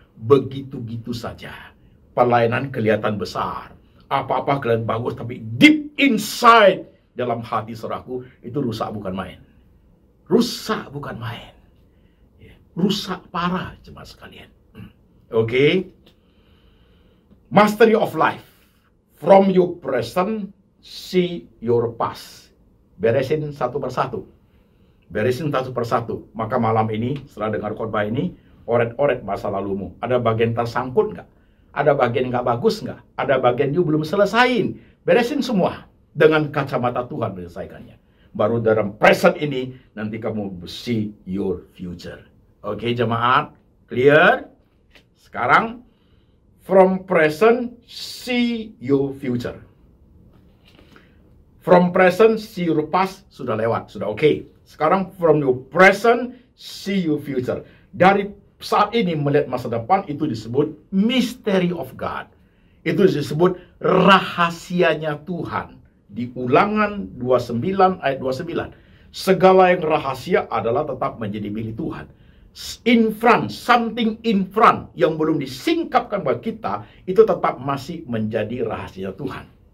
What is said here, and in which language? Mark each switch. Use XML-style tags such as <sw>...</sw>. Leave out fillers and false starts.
<id>Begitu-gitu saja. Pelayanan kelihatan besar. Apa-apa kelihatan bagus, tapi</id> <en>deep inside</en> <id>dalam hati, saudaraku, itu rusak bukan main. Rusak bukan main. Rusak parah, jemaat sekalian.</id> <en>Oke. Mastery of life. From your present, see your past.</en> <id>Beresin satu persatu. Beresin satu persatu. Maka malam ini, setelah dengar khotbah ini, oret-oret masa lalumu. Ada bagian tersangkut nggak? Ada bagian nggak bagus nggak? Ada bagian you belum selesain. Beresin semua. Dengan kacamata Tuhan menyelesaikannya. Baru dalam present ini, nanti kamu</id> <en>see your future.</en> <id>Oke, jemaat, clear? Sekarang,</id> <en>from present, see your future. From present, see your past,</en> <id>sudah lewat, sudah oke. Sekarang,</id> <en>from your present, see your future.</en> <id>Dari saat ini melihat masa depan, itu disebut</id> <en>mystery of God.</en> <id>Itu disebut rahasianya Tuhan. Di Ulangan 29 ayat 29. Segala yang rahasia adalah tetap menjadi milik Tuhan.</id> <en>In front, something in front</en> <id>yang belum disingkapkan buat kita, itu tetap masih menjadi rahasia Tuhan.</id>